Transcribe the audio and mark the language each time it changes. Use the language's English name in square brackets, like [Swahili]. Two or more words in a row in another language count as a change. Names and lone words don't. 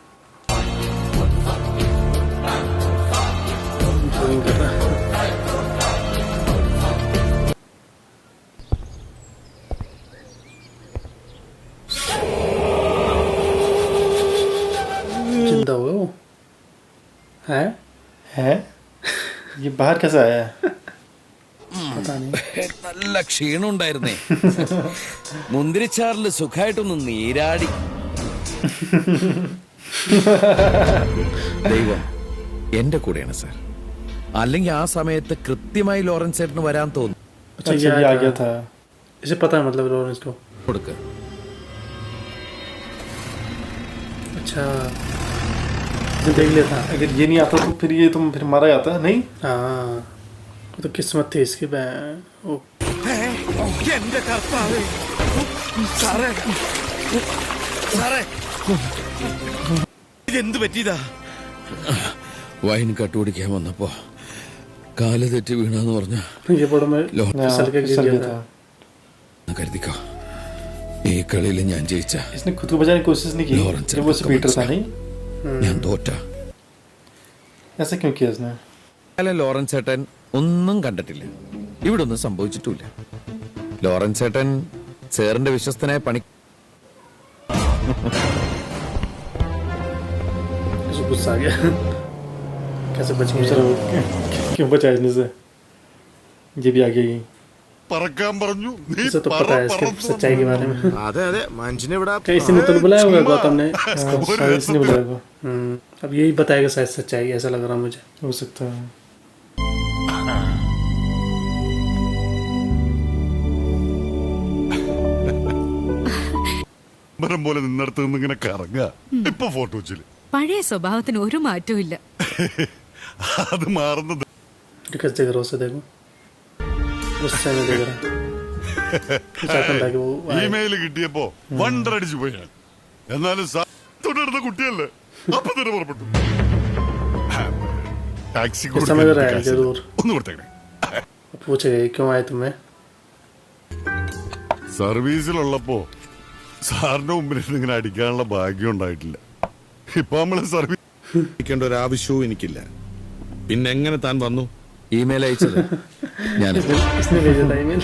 [Hindi] कर रहा जिंदा हुआ वो है ये बाहर कैसे आया है? पता नहीं। [Malayalam] നല്ല ക്ഷീണം ഉണ്ടായിരുന്നേ. മുന്തിരിച്ചാറിൽ സുഖമായിട്ടൊന്ന് നീരാടി. ദൈവം എന്റെ കൂടെയാണ് സാർ. അല്ലെങ്കിൽ ആ സമയത്ത് കൃത്യമായി ലോറൻസ് ചേട്ടന് വരാൻ തോന്നുന്നു. [Hindi] अच्छा ये आ गया था। इसे पता है मतलब लॉरेंस को। [Malayalam] കൊടുക്ക്. [Hindi] अच्छा इसे देख लिया था। अगर ये नहीं आता तो फिर ये तुम फिर मारा जाता नहीं। हाँ वो तो किस्मत थी इसकी। ओ [Malayalam] എന്റെ കർത്താവേ. സാറേ സാറേ ഇതെന്ത് പറ്റിയതാ? വൈൻ കട്ടുപിടിക്കാൻ വന്നപ്പോ കാല് തെറ്റി വീണെന്ന് പറഞ്ഞ [Hindi] ये बड़ा में फिसल के गिर गया था। [Malayalam] കരുതിക്കോ, ഈ കളിയിൽ ഞാൻ ജയിച്ച [Hindi] इसने खुद को बचाने की कोशिश नहीं की जब वो उसे पीट रहा था नहीं। [Malayalam] ഞാൻ തോറ്റ. [Hindi] ऐसा क्यों किया उसने? [Malayalam] ലോറൻസ് ചേട്ടൻ ഒന്നും കണ്ടിട്ടില്ല, ഇവിടെ ഒന്നും സംഭവിച്ചിട്ടില്ല. ലോറൻസ് ചേട്ടൻ സാറിന്റെ വിശ്വസ്തനായ പണി [Hindi] इसको गुस्सा आ गया। कैसे बच गया? बेचारा वो क्यों बचाया इसने से? ये भी आ गई। [Malayalam] പറക്കാൻ പറഞ്ഞു, നീ [Hindi] इसे तो पता है इसके सच्चाई के बारे में। [Malayalam] അതെ അതെ മനുഷ്യനെ ഇവിടെ [Hindi] किसी ने तो बुलाया होगा गौतम ने। शायद इसने बुलाया होगा। अब यही बताएगा शायद सच्चाई, ऐसा लग रहा मुझे। हो सकता है। [Malayalam] മരം പോലെ നിന്നടുത്ത് നിന്ന് ഇങ്ങനെ കറങ്ങാ. ഇപ്പൊ ഫോട്ടോ വെച്ചില് പഴയ സ്വഭാവത്തിന് ഒരു മാറ്റവും ഇല്ല. അത് മാറുന്നത്. [Hindi] कैसे देख रहा उसे? देखो गुस्से में देख रहा। चाहता था कि वो आए। [Malayalam] ഇമെയിൽ കിട്ടിയപ്പോ വണ്ടടിച്ചു പോയി ഞാൻ. എന്നാലും തൊട്ടടുത്ത കുട്ടിയല്ലേ, അപ്പൊ തന്നെ പുറപ്പെട്ടു. ടാക്സി [Hindi] ये समझ रहा है जरूर। [Malayalam] ഒന്ന് കൊടുത്തേക്കണേ. [Hindi] पूछेगा ये क्यों आए तुम्हें? [Malayalam] സർവീസിലുള്ളപ്പോ സാറിന്റെ മുമ്പിൽ ഇങ്ങനെ അടിക്കാനുള്ള ഭാഗ്യം ഉണ്ടായിട്ടില്ല. ഇപ്പൊ നമ്മള് സർവീസ് ക്കേണ്ട ഒരു ആവശ്യവും എനിക്കില്ല. പിന്നെ എങ്ങനെ താൻ വന്നു? ഇമെയിൽ അയച്ചത് ഞാൻ. [Hindi] इसने भेजा था ईमेल।